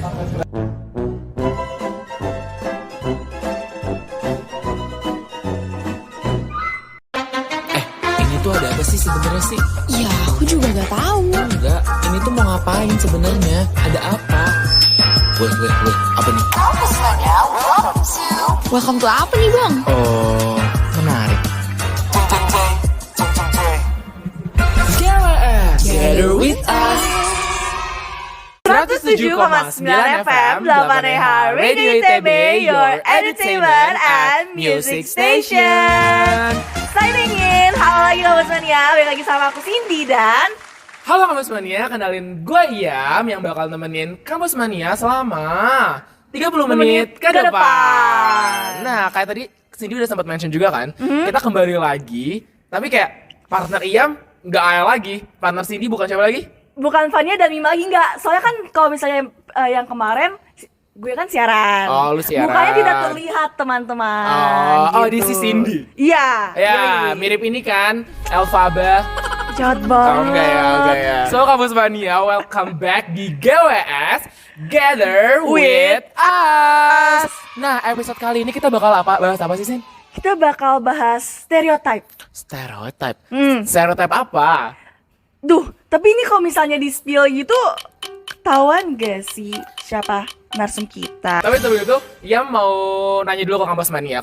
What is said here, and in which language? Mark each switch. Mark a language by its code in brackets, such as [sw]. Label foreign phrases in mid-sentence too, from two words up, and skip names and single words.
[id] Ini tuh ada apa sih sebenarnya sih? Ya, aku juga gak tahu. Enggak, ini tuh mau ngapain sebenarnya? Ada apa? Wait, apa nih? [en] Welcome to [id] apa nih, Bang? Oh, menarik. [en] Gather with us. 107,9 FM 8EH Radio ITB, your entertainment and music station. Signing in, [id] halo lagi Kampus Mania, balik lagi sama aku Cindy dan Halo Kampus Mania, kenalin gue Iam yang bakal nemenin Kampus Mania selama 30 menit ke depan. Nah, kayak tadi Cindy udah sempat mention juga kan, kita kembali lagi, tapi kayak partner Iam nggak Ayah lagi, partner Cindy bukan siapa lagi? bukan Fania dan Mima lagi enggak. Soalnya kan kalau misalnya yang kemarin gue kan siaran. Oh, lu siaran. Mukanya tidak terlihat teman-teman. Oh, gitu. di si Cindy. Iya. Ya, yoi. mirip ini kan, Elphaba. Jahat Oh, banget. enggak ya. So, Kampus Mania, [en] welcome back [id] di GWS Gather with Us. Nah, episode kali ini kita bakal bahas apa sih, Sin? Kita bakal bahas stereotype. Stereotype. Stereotype apa? Duh, tapi ini kalau misalnya di spill gitu, ketahuan gak sih siapa narsum kita? Tapi sebelum itu, Ia mau nanya dulu ke Kampus Mania.